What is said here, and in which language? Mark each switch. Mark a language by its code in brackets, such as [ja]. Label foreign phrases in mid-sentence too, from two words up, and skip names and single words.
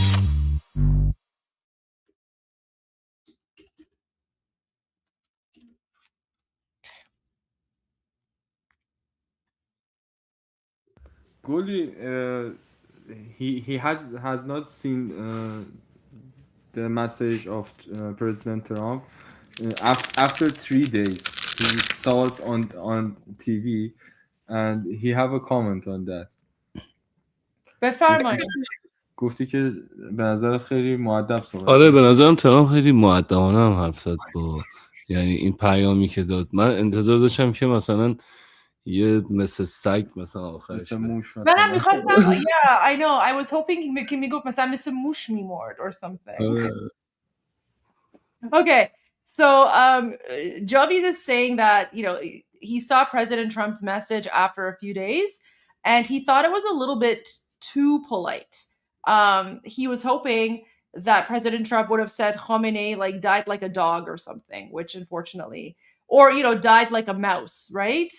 [en] Goldie, he has not seen the message of President Trump. After 3 days, he saw it on TV, and he have a comment on that. [fa] بفرمایید. گفتی که به نظرت خیلی مؤدب صحبت آره به نظرم ترامپ خیلی مؤدبانه هم حرف زد با یعنی این پیامی که داد. من انتظار داشتم که مثلا یه مثل سگ مثلا آخرش منم میخواستم [en] yeah I know I was hoping [fa] که میگفت مثلا مثل موش میمرد [en] or something. Okay, so Javid is saying that, you know, he saw President Trump's message after a few days and he thought it was a little bit too polite. He was hoping that President Trump would have said Khamenei like died like a dog or something, which unfortunately, or, you know, died like a mouse, right?